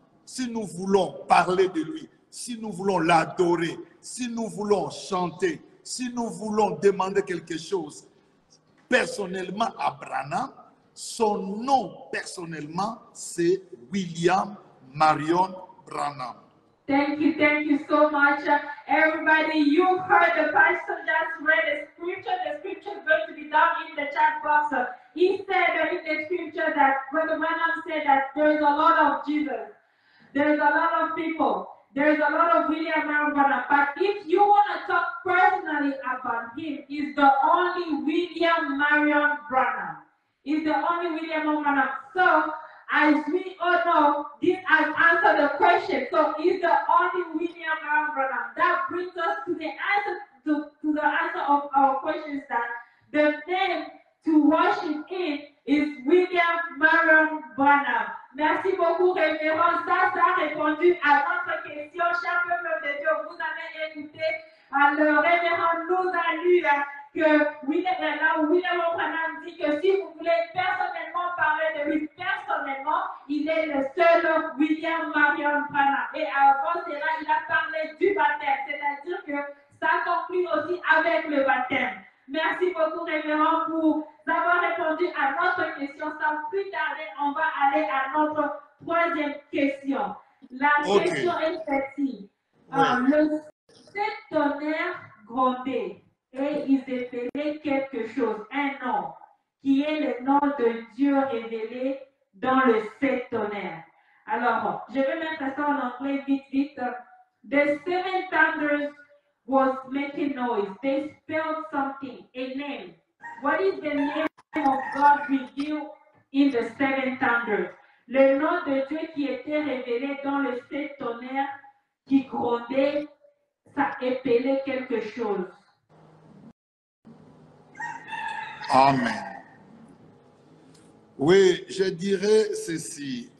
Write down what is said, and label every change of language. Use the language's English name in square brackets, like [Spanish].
[French] Si nous voulons parler de lui, si nous voulons l'adorer, si nous voulons chanter, si nous voulons demander quelque chose personnellement à Branham, son nom personnellement c'est William Marion Branham. [English] Thank you so much. Everybody, you heard the pastor just read the scripture. The scripture is going to be down in the chat box. He said in the scripture that Brother Branham said that there is a lot of Jesus. There is a lot of people. There is a lot of William Marion Branham. But if you want to talk personally about him, he's the only William Marion Branham. He's the only William Marion Branham. So, as we all know, this has answered the question. So, he's the only William Marion Branham. That brings us to the answer to the answer of our questions, that the name to worship in is William Marion Branham. [French] Merci beaucoup, révérend. Ça a répondu à notre question. Cher peuple de Dieu, vous avez écouté. Le révérend nous a lu que William Branham dit que si vous voulez personnellement parler de lui, personnellement, il est le seul William Marion Branham. Et avant cela, il a parlé du baptême, c'est-à-dire que ça conclut aussi avec le baptême. Merci beaucoup, révérend, pour avoir répondu à notre question. Sans plus tarder, on va aller à notre troisième question. La question est celle-ci. Le septonnaire grondait et ils appelaient quelque chose, un nom, qui est le nom de Dieu révélé dans le septonnaire. Alors, je vais mettre ça en anglais vite. [English] The seven thunders was making noise. They spelled something, a name. What is the name of God revealed in the seven thunders? [French] Le nom de Dieu qui était révélé dans le sept tonnerres qui grondait, ça appelait quelque chose. Amen. Oui, je dirais ceci.